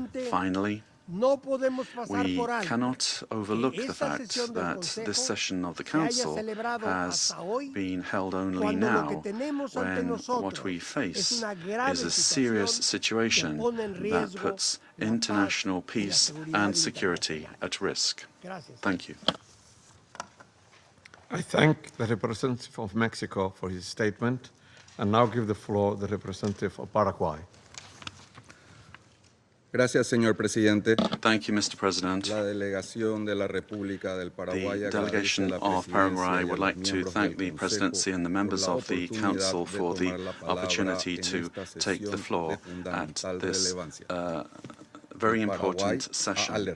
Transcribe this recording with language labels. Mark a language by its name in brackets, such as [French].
[English] Finally, we cannot overlook the fact that this session of the Council has been held only now, when what we face is a serious situation that puts international peace and security at risk. Thank you. I thank the representative of Mexico for his statement, and now give the floor to the representative of Paraguay. [Spanish] Gracias, señor presidente. [English] Thank you, Mr. President. [Spanish] La delegación de la República del Paraguay [English] The delegation of Paraguay would like to thank the Presidency and the members of the Council for the opportunity to take the floor at this very important session.